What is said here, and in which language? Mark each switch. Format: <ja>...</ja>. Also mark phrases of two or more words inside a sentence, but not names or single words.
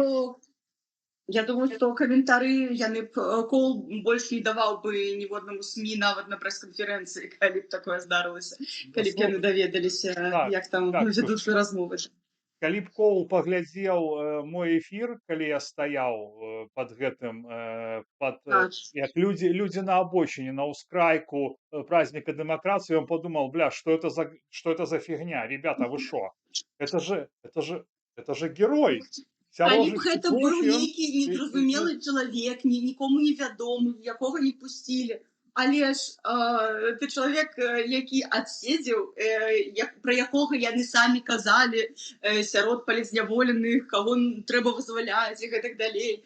<be>что я думаю, што каментары яны б Коул больш не даваў бы ніводнаму СМІ нават на прэс-канферэнцыі, калі б такое здарылася, калі б яны даведаліся, Так, як там так, вядуцца размовы. Калі б Коул паглядзеў мой эфір, калі я стаяў пад гэтым, Так. як людзі на абочине, на ўскрайку праздника дэмакратыі,</be> <ru>он подумал, бля, что это за фигня, ребята, вы шо? Это же герой.</ru> <be>Калі б Сярожы гэта быў Петрухін нейкі незразумелы чалавек, нікому невядомы, якога не пусцілі. Але ж ты чалавек, які адседзеў, пра якога яны самі казалі сярод палізняволеных, каго трэба вызваляць і гэтак далей.</be>